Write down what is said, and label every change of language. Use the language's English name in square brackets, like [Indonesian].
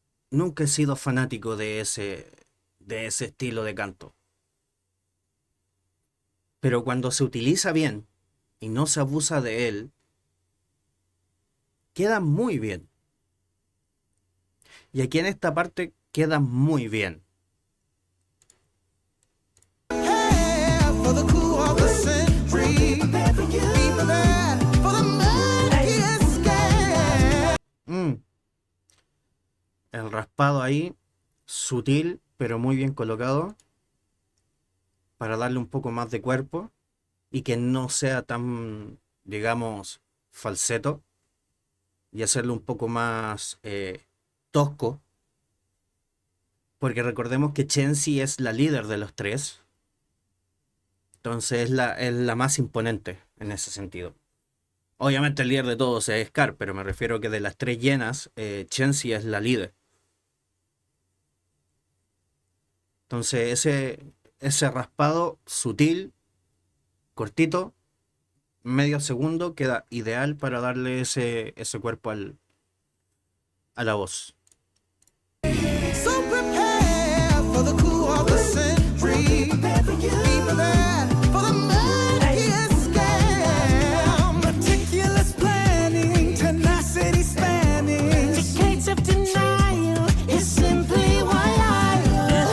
[Spanish] Nunca he sido fanático de ese estilo de canto. Pero cuando se utiliza bien y no se abusa de él, queda muy bien. Y aquí en esta parte queda muy bien. [English] Prepare for the coup of the century. Be prepared for the murkiest scam. [Spanish] El raspado ahí, sutil, pero muy bien colocado, para darle un poco más de cuerpo y que no sea tan, digamos, falseto, y hacerlo un poco más tosco, porque recordemos que Shensi es la líder de los tres, entonces es la más imponente en ese sentido. Obviamente el líder de todos es Scar, pero me refiero que de las tres llenas, Shensi es la líder. Entonces ese raspado sutil, cortito, medio segundo, queda ideal para darle ese cuerpo a la voz. [English] So prepare for the coup of the century. Be prepared for the murkiest scam. Meticulous planning, tenacity spanning. Decades of denial is simply why I love.